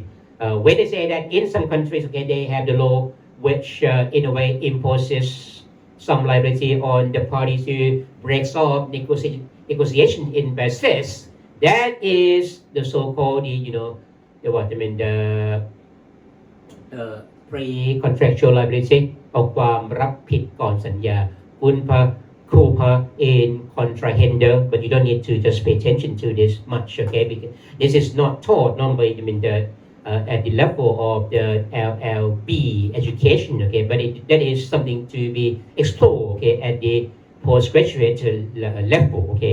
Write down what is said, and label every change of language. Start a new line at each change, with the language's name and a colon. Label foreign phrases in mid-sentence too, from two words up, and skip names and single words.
English: When they say that in some countries, okay, they have the law which in a way imposes some liability on the parties who breaks off negotiation in bad faith, that is the so-called, pre-contractual liability
Thai: เอาความรับผิดก่อนสัญญา
Latin: Culpa in contrahender,
English: but you don't need to just pay attention to this much, okay? Because this is not taught normally, I mean, at the level of the LLB education, okay? But that is something to be explored, okay, at the postgraduate level, okay?